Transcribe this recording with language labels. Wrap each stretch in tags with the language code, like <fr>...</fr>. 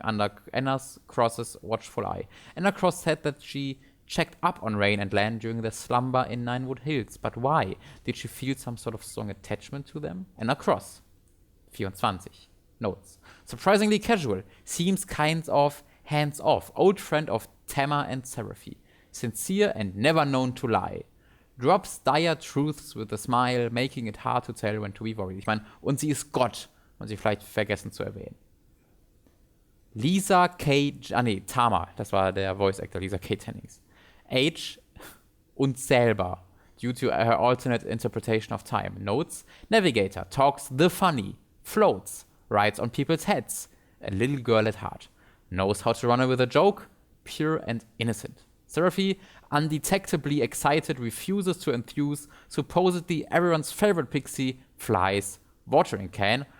<en>Under Anna's Cross's watchful eye. Anna Cross said that she checked up on Rain and Len during their slumber in Ninewood Hills. But why? Did she feel some sort of strong attachment to them? Anna Cross. 24. Notes. Surprisingly casual. Seems kind of hands-off. Old friend of Tamar and Seraphy. sincere and never known to lie. Drops dire truths with a smile, making it hard to tell when to be worried.</en> <de>Ich meine, und sie ist Gott. Und sie vielleicht vergessen zu erwähnen. Lisa K. Tama. Das war der Voice Actor, Lisa K. Tennings. Age unzählbar.</de> <en>Due to her alternate interpretation of time. Notes. Navigator. Talks the funny. Floats. Rides on people's heads. A little girl at heart. Knows how to run with a joke. Pure and innocent. Seraphy, undetectably excited, refuses to enthuse, supposedly everyone's favorite pixie, flies, watering can.</en>